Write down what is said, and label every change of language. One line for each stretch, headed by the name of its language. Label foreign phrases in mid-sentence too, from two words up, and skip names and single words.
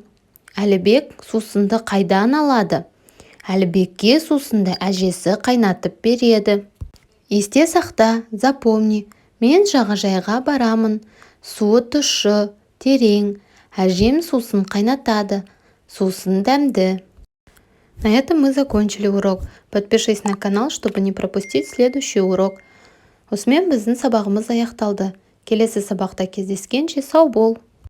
Kazakh: Әлібек сусынды қайдан алады? Әлібекке сусынды әжесі қайнатып береді. Есте сақта, запомни. Мен жағажайға барамын. Суы тұщы, терең. Әжем сусын қайнатады. Сусын дәмді.
Russian: На этом мы закончили урок. Подпишись на канал, чтобы не пропустить следующий урок.
Kazakh: Осымен біздің сабағымыз аяқталды. Келесі сабақта кездескенше сау бол.